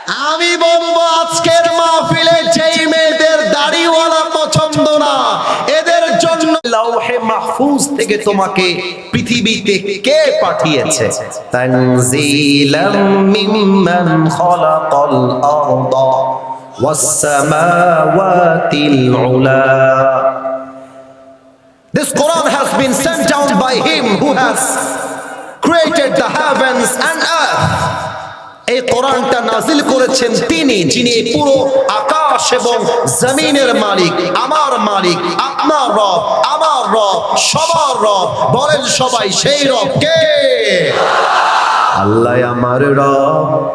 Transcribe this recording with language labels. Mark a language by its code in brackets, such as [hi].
[bn] আমি বলবো আজকের মাহফিলে যেই মেয়েদের দাড়িওয়ালা পছন্দ না, এদের জন্য লাউহে মাহফুজ থেকে তোমাকে পৃথিবীতে কে পাঠিয়েছে? [ar] তানজিলাম মিম্মান খালাকাল আরদা ওয়াস সামাওয়াতিল উলা। [en] This Quran has been sent down by him who has created the heavens and earth. [bn] এই কোরআনটা নাজিল করেছেন তিনি, যিনি পুরো আকাশ এবং জমিনের মালিক, আমার মালিক, আপনার রব, আমার রব, সবার রব। বলেন সবাই সেই রব কে? আল্লাহ আমার রব।